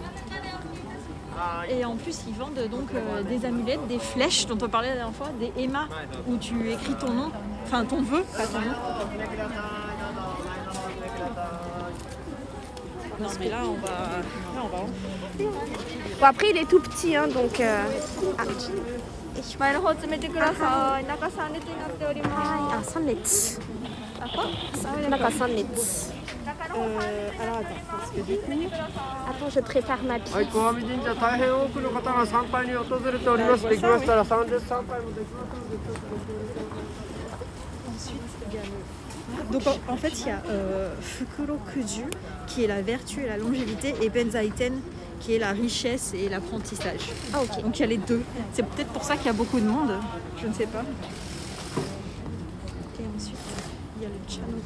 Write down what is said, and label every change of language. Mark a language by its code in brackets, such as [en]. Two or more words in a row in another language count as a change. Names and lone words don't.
[fr] Et en plus, ils vendent donc des amulettes, des flèches dont on parlait la dernière fois, des Emma où tu écris ton nom, enfin ton vœu, pas ton nom. Non mais là on va. Bon, après, il est tout petit, hein, donc... [ja] Ah, 3列。中3列。 [fr] Alors attends, parce que du coup... Attends, je prépare ma pièce. [ja] はい、小網神社大変多くの方が参拝に訪れております。できましたら参列参拝もできますので、ちょっとご協力ください。 [fr] Ensuite, il y a le... Donc en fait, il y a Fukurokuju qui est la vertu et la longévité et Benzaiten qui est la richesse et l'apprentissage. Ah, ok. Donc il y a les deux. C'est peut-être pour ça qu'il y a beaucoup de monde. Je ne sais pas. Et ensuite, il y a le Chanuki.